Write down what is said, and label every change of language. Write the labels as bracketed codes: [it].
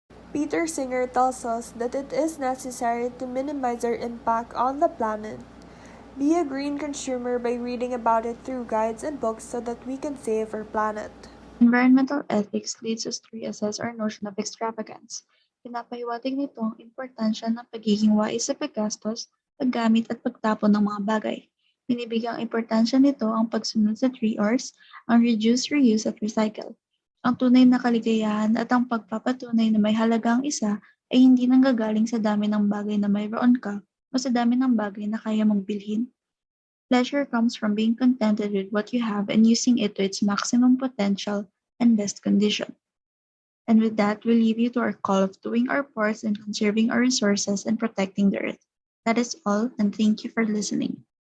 [en] Peter Singer tells us that it is necessary to minimize our impact on the planet. Be a green consumer by reading about it through guides and books so that we can save our planet. Environmental ethics leads us to reassess our notion of extravagance. [tl] Pinapahiwatig nito ang importansya ng pagiging wais sa paggastos, paggamit at pagtapon ng mga bagay. Binibigyang importansya nito ang pagsunod sa 3 Rs, ang reduce, reuse at recycle. Ang tunay na kaligayahan at ang pagpapatunay na may halaga ang isa ay hindi nanggagaling sa dami ng bagay na mayroon ka o sa dami ng bagay na kaya mong bilhin. [en] Pleasure comes from being contented with what you have and using it to its maximum potential and best condition. And with that, we leave you to our call of doing our parts in conserving our resources and protecting the earth. That is all, and thank you for listening.